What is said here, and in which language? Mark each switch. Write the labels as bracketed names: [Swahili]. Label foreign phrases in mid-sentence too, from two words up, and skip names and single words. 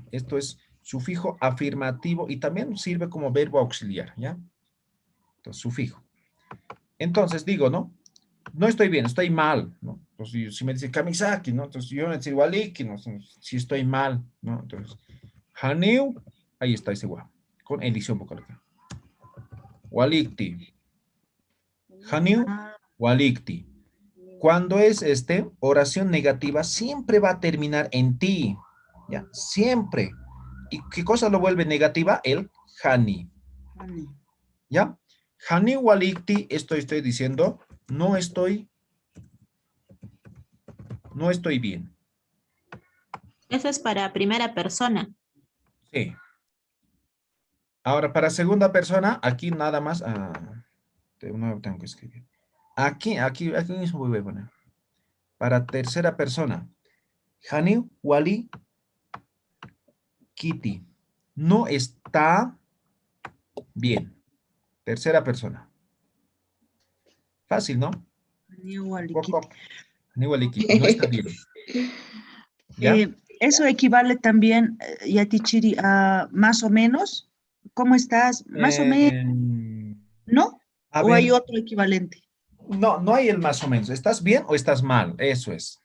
[Spanish] Esto es sufijo afirmativo y también sirve como verbo auxiliar, ¿ya? Entonces, sufijo. Entonces, digo, ¿no? No estoy bien, estoy mal, ¿no? Entonces, si me dice Kamisaki, ¿no? Entonces, yo me decir waliki, ¿no? Si estoy mal, ¿no? Entonces, haniu, ahí está ese wa, con edición vocal acá. [Aymara] Walikti. Haniu, walikti. [Spanish] Cuando es oración negativa, siempre va a terminar en ti, ¿ya? Siempre. ¿Y qué cosa lo vuelve negativa? [Aymara] El hani. ¿Ya? Hani walikti, [Spanish] esto estoy diciendo, no estoy bien. Eso es para primera persona. Sí. Ahora, para segunda persona, aquí nada más, no tengo que escribir. Aquí mismo voy a poner. Para tercera persona, [Aymara] Hani wali kiti. [Spanish] No está bien. Tercera persona. Fácil, ¿no? Poco. [Aymara] Hani wali kiti. [Spanish] No está bien. ¿Ya? Eso equivale también, Yatichiri, a más o menos. ¿Cómo estás? Más o menos. ¿No? A ¿O ver, hay otro equivalente? no, no hay el más o menos. ¿Estás bien o estás mal? Eso es.